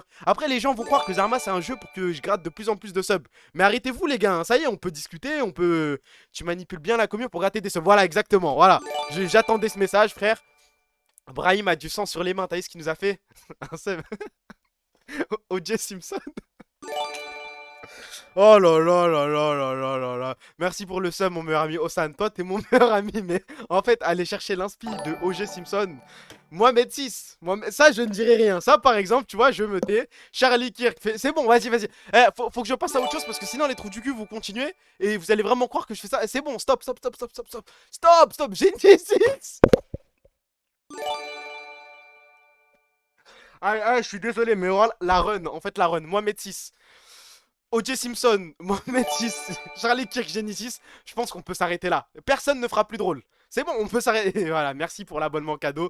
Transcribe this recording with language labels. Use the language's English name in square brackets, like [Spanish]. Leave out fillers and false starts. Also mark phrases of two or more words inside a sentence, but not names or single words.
[French] Après, les gens vont croire que Zarma, c'est un jeu pour que je gratte de plus en plus de subs. Mais arrêtez-vous, les gars. Hein. Ça y est, on peut discuter. On peut. Tu manipules bien la commune pour gratter des subs. Voilà, exactement. Voilà. J'attendais ce message, frère. Brahim a du sang sur les mains. T'as vu ce qu'il nous a fait? Un sub. O.J. Simpson. Oh là là là là là là là là. Merci pour le sub, mon meilleur ami Osan. Toi, t'es mon meilleur ami, mais en fait, aller chercher l'inspi de O.J. Simpson. Mohamed 6. Ça, je ne dirai rien. Ça, par exemple, tu vois, je me tais. Charlie Kirk. C'est bon, vas-y, vas-y. Faut que je passe à autre chose parce que sinon, les trous du cul, vous continuez et vous allez vraiment croire que je fais ça. C'est bon, stop, stop, stop, stop, stop, stop. Stop, stop, Genesis. Je suis désolé, mais voilà, la run, en fait, la run. Mohamed 6. O.J. Simpson, Mohamed 6, Charlie Kirk, Genesis, je pense qu'on peut s'arrêter là. Personne ne fera plus drôle. C'est bon, on peut s'arrêter. Voilà, merci pour l'abonnement cadeau.